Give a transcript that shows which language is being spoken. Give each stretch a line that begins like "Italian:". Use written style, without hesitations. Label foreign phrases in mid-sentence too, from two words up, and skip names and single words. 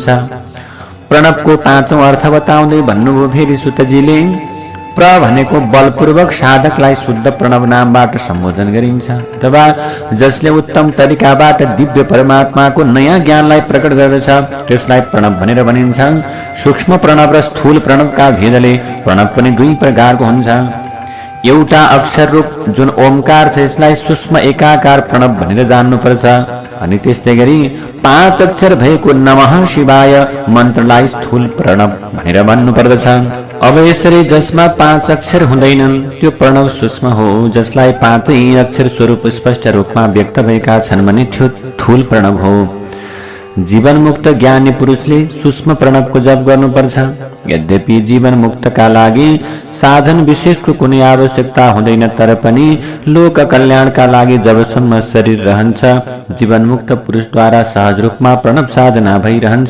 Nepali: प्रणवको पाँचौं अर्थ बताउँदै भन्नुभयो फेरि सुतजीले, प्र भनेको बलपूर्वक साधकलाई शुद्ध प्रणव नामबाट सम्बोधन गरिन्छ अथवा जसले उत्तम तरिकाबाट दिव्य परमात्माको नयाँ ज्ञानलाई प्रकट गर्दछ त्यसलाई प्रणव भनेर भनिन्छ। सूक्ष्म प्रणव र स्थूल प्रणवका भेदले प्रणव पनि दुई प्रकारको हुन्छ। एउटा अक्षर रूप जुन ओमकार छ यसलाई सूक्ष्म एकाकार प्रणव भनेर जान्नुपर्छ। अनि त्यस्तै गरी 5 अक्षर भएको नमः शिवाय मन्त्रलाई स्थूल प्रणव भनेर भन्नुपर्दछ। अब यसरी जसमा 5 अक्षर हुँदैनन् त्यो प्रणव सूक्ष्म हो। जसलाई 5 अक्षर स्वरूप स्पष्ट रूपमा व्यक्त भएका छन् भने त्यो स्थूल प्रणव हो। जीवन मुक्त ज्ञानी पुरुषले सूक्ष्म प्रणवको जप गर्नुपर्छ यद्यपि जीवन मुक्तका लागि साधन विशेषको कुनै आवश्यकता हुँदैन, तर पनि लोक कल्याणका लागि जबसम्म शरीर रहन्छ जीवन मुक्त पुरुषद्वारा सहज रूपमा प्रणव साधना भइरहन्छ।